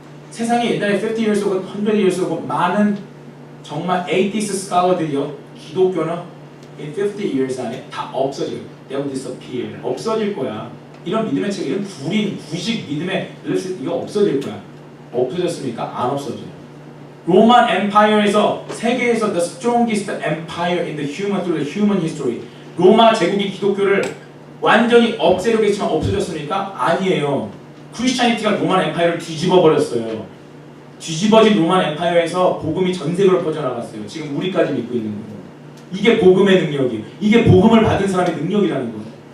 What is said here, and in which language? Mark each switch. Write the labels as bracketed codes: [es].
[ko] 세상에 옛날에 [en] 50 years ago, 100 years ago [ko] 많은 정말 atheist scholar들이요 기독교는 [en] in 50 years [ko] 안에 다 없어져요. [en] They will disappear. [ko] 없어질 거야. 이런 믿음의 책, 이런 구식 믿음의 이거 없어질 거야. 없어졌습니까? 안 없어져요. 로만 엠파이어에서 세계에서 [en] the strongest empire in the human through the human history. [ko] 로마 제국이 기독교를 완전히 없애려고 했지만 없어졌습니까? 아니에요. 크리스찬이티가 로만 엠파이어를 뒤집어 버렸어요. 뒤집어진 로만 엠파이어에서 복음이 전 세계로 퍼져나갔어요. 지금 우리까지 믿고 있는 거예요. 이게 복음의 능력이에요. 이게 복음을 받은 사람의 능력이라는 거예요.